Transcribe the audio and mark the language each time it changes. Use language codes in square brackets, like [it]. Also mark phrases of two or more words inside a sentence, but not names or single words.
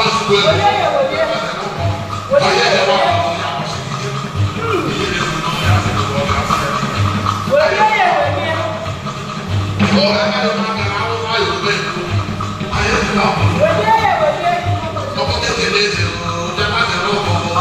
[ig] Welie ya, welie. Welie ya, welie. Hmm. Welie ya, welie. [en] Oh, I don't know, I don't know, I don't know. [yo] Ọkọ kékeré ṣe o, jẹ má ṣe lọ bọ.